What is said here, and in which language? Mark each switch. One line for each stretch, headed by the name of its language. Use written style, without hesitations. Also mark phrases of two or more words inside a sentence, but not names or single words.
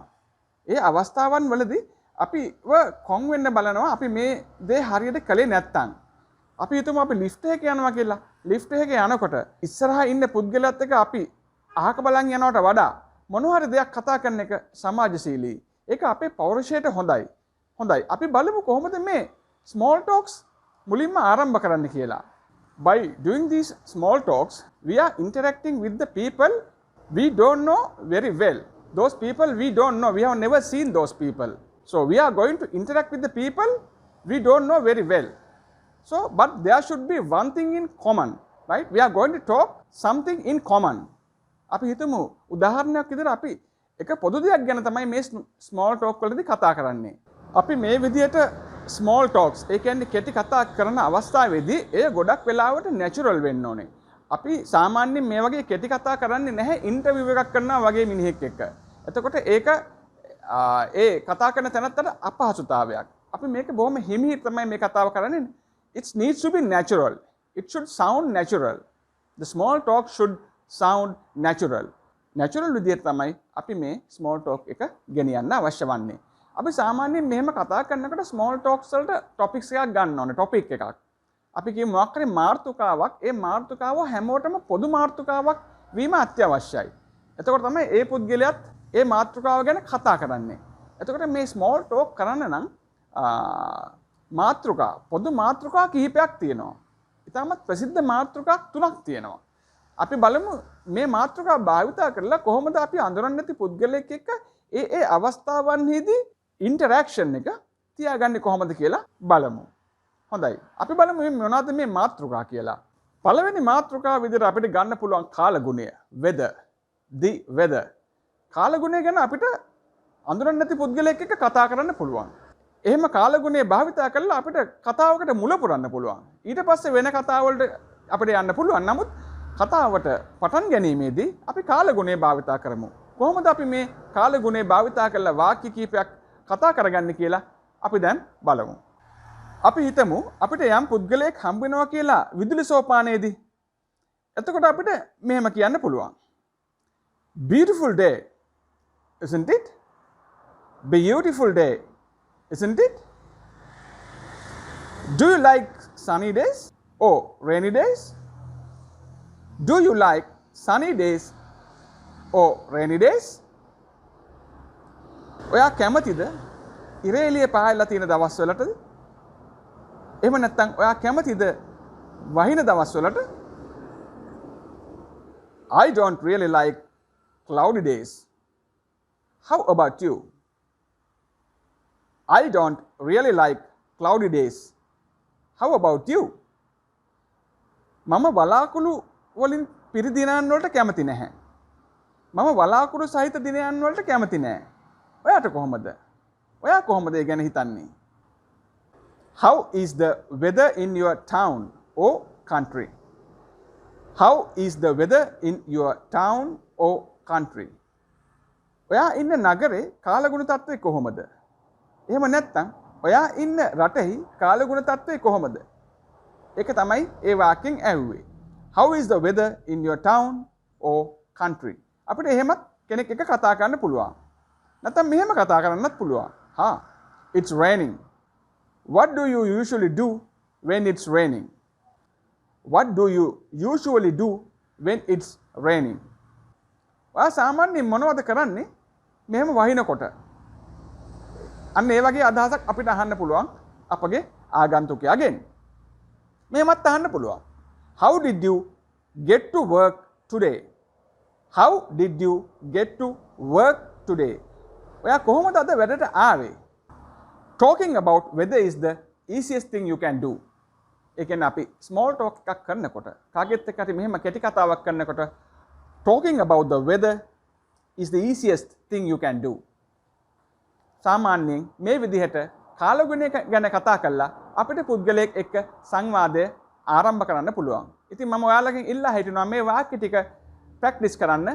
Sinhala: ඒ අවස්ථාවන් වලදී අපිව කොන් වෙන්න බලනවා අපි මේ දේ හරියට කළේ නැත්තම්. අපි හිතමු අපි ලිෆ්ට් එකක යනවා කියලා. ලිෆ්ට් එකක යනකොට ඉස්සරහා ඉන්න පුද්ගලයාත් එක්ක අපි අහක බලන් යනවට වඩා මොනවා හරි දෙයක් කතා කරන එක සමාජශීලී. ඒක අපේ පෞරුෂයට හොඳයි. හොඳයි. අපි බලමු කොහොමද මේ
English: small talks
Sinhala: මුලින්ම ආරම්භ කරන්න කියලා.
English: By doing these small talks, we are interacting with the people we don't know very well. Those people we don't know. We have never seen those people. So we are going to interact with the people we don't know very well. So, but there should be one thing in common, right? We are going to talk something in common.
Sinhala: අපි හිතමු උදාහරණයක් විදිහට අපි එක පොදු දෙයක් ගැන තමයි මේ
English: small talk
Sinhala: වලදී කතා කරන්නේ. අපි මේ විදිහට
English: small talks,
Sinhala: ඒ කියන්නේ කෙටි කතා කරන අවස්ථාවේදී එය ගොඩක් වෙලාවට natural වෙන්න ඕනේ. අපි සාමාන්‍යයෙන් මේ වගේ කෙටි කතා කරන්නේ නැහැ ඉන්ටර්විව් එකක් කරනවා වගේ මිනිහෙක් එක්ක. එතකොට ඒක ඒ කතා කරන තැනත්තට අපහසුතාවයක්. අපි මේක බොහොම හිමිහිට තමයි මේ කතාව කරන්නේ.
English: It needs to be natural. It should sound natural. The small talk should sound natural.
Sinhala: Natural විදිහට තමයි අපි මේ
English: small talk
Sinhala: එක ගෙනියන්න අවශ්‍ය වන්නේ. අපි සාමාන්‍යයෙන් මෙහෙම කතා කරනකොට
English: small talks
Sinhala: වලට topics එකක් ගන්න ඕනේ, topic එකක්. අපි කියමු මොකක් හරි මාතෘකාවක්. ඒ මාතෘකාව හැමෝටම පොදු මාතෘකාවක් වීම අත්‍යවශ්‍යයි. එතකොට තමයි ඒ පුද්ගලයාත් ඒ මාතෘකාව ගැන කතා කරන්නේ. එතකොට මේ
English: small talk
Sinhala: කරන්න නම් මාතෘකා පොදු මාතෘකා කිහිපයක් තියෙනවා. ඉතාමත් ප්‍රසිද්ධ මාතෘකා 3ක් තියෙනවා. අපි බලමු මේ මාතෘකා භාවිතා කරලා කොහොමද අපි අඳුරන්නේ නැති පුද්ගලයෙක් එක්ක ඒ අවස්ථාවන්හිදී ඉන්ටරැක්ෂන් එක තියාගන්නේ කොහොමද කියලා බලමු. හොඳයි. අපි බලමු මේ මොනවද මේ මාතෘකා කියලා. පළවෙනි මාතෘකාව විදිහට අපිට ගන්න පුළුවන් කාලගුණය.
English: weather. the weather.
Sinhala: කාලගුණය ගැන අපිට අඳුරන්නේ නැති පුද්ගලයෙක් එක්ක කතා කරන්න පුළුවන්. එහෙම කාලගුණය භාවිතා කරලා අපිට කතාවකට මුල පුරන්න පුළුවන්. ඊට පස්සේ වෙන කතාවලට අපිට යන්න පුළුවන්. නමුත් කතාවට පටන් ගැනීමේදී අපි කාලගුණය භාවිතා කරමු. කොහොමද අපි මේ කාලගුණය භාවිතා කරලා වාක්‍ය කීපයක් කතා කරගන්නේ කියලා අපි දැන් බලමු. අපි හිතමු අපිට යම් පුද්ගලයෙක් හම්බ වෙනවා කියලා විදුලි සෝපානයේදී. එතකොට අපිට මෙහෙම කියන්න පුළුවන්.
English: Beautiful day, isn't it? Beautiful day. Isn't it? Do you like sunny days or rainy days? Do you like sunny days or rainy days?
Sinhala: ඔයා කැමතිද ඉර එළිය පහළලා තියෙන දවස් වලටද? එහෙම නැත්නම් ඔයා කැමතිද වහින දවස් වලට?
English: I don't really like cloudy days. How about you? I don't really like cloudy days. How about you?
Sinhala: මම වලාකුළු වලින් පිරි දිනයන් වලට කැමති නැහැ. මම වලාකුළු සහිත දිනයන් වලට කැමති නැහැ. ඔයාට කොහොමද? ඔයා කොහොමද ඒ ගැන හිතන්නේ?
English: How is the weather in your town or country? How is the weather in your town or country?
Sinhala: ඔයා ඉන්න නගරේ කාලගුණ තත්ත්වය කොහොමද? එහෙම නැත්නම් ඔයා ඉන්න රටෙහි කාලගුණ තත්ත්වය කොහොමද? ඒක තමයි ඒ වාක්‍යයෙන් ඇහුවේ.
English: How is the weather in your town or country?
Sinhala: අපිට එහෙමත් කෙනෙක් එක කතා කරන්න පුළුවන්. නැත්නම් මෙහෙම කතා කරන්නත් පුළුවන්.
English: It's raining. What do you usually do when it's raining? What do you usually do when it's raining?
Sinhala: ඔයා සාමාන්‍යයෙන් මොනවද කරන්නේ මෙහෙම වහිනකොට? අන්න ඒ වගේ අදහසක් අපිට අහන්න පුළුවන් අපගේ ආගන්තුකයාගෙන්. මෙහෙමත් අහන්න පුළුවන්.
English: How did you get to work today? How did you get to work today?
Sinhala: ඔයා කොහොමද අද වැඩට ආවේ?
English: Talking about weather is the easiest thing you can do.
Sinhala: ඒ කියන්නේ අපි
English: small talk
Sinhala: එකක් කරනකොට කාගෙත් එක්ක හරි මෙහෙම කෙටි කතාවක් කරනකොට
English: talking about the weather is the easiest thing you can do.
Sinhala: සාමාන්‍යයෙන් මේ විදිහට කාලගුණය ගැන කතා කරලා අපිට පුද්ගලයෙක් එක්ක සංවාදය ආරම්භ කරන්න පුළුවන්. ඉතින් මම ඔයාලගෙන් ඉල්ලා හිටිනවා මේ වාක්‍ය ටික ප්‍රැක්ටිස් කරන්න.